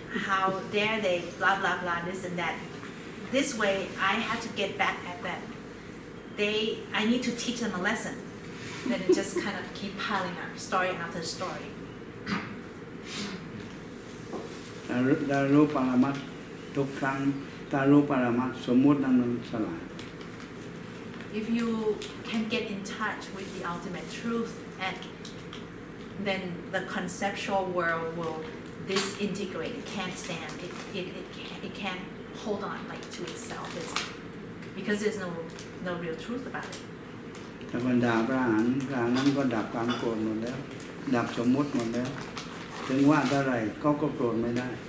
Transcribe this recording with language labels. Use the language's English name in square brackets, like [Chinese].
[English] How dare they blah blah blah this and that. This way, I have to get back at them. I need to teach them a lesson. Then it just kind of keep piling up, story after story. [Thai] ถ้ารู้ปรมัตถ์ทุกครั้งถ้ารู้ปรมัตถ์สมมุตินั้นมันสลาย [English] If you can get in touch with the ultimate truth, and then the conceptual world will disintegrate. It can't stand. It can't hold on like to itself. Because there's no real truth about it. [Thai] ถ้าบรรดาพระอรหันต์นั้นก็ดับความโกรธหมดแล้วดับสมมุติหมดแล้วถึงว่าเท่าไหร่ก็โกรธไม่ได้